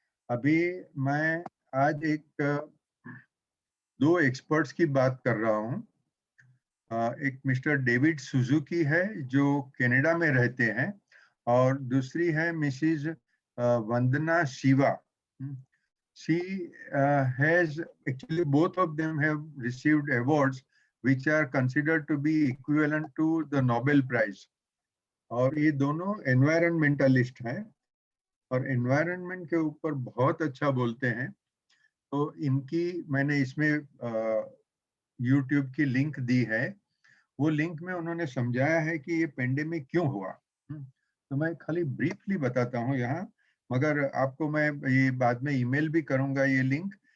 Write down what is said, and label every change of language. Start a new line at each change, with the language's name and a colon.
Hindi: अभी मैं आज दो एक्सपर्ट्स की बात कर रहा हूँ। एक मिस्टर डेविड सुजुकी है जो कनाडा में रहते हैं, और दूसरी है Mrs Vandana Shiva.
English: She has actually, both of them have received awards which are considered to be equivalent to the Nobel Prize.
Hindi: और ये दोनों एनवायरमेंटलिस्ट हैं और एनवायरनमेंट के ऊपर बहुत अच्छा बोलते हैं। तो इनकी मैंने इसमें यूट्यूब की लिंक दी है। वो लिंक में उन्होंने समझाया है कि ये पेंडेमिक क्यों हुआ। तो मैं खाली ब्रीफली बताता हूँ यहाँ, मगर आपको मैं ये बाद में ईमेल भी करूँगा ये लिंक।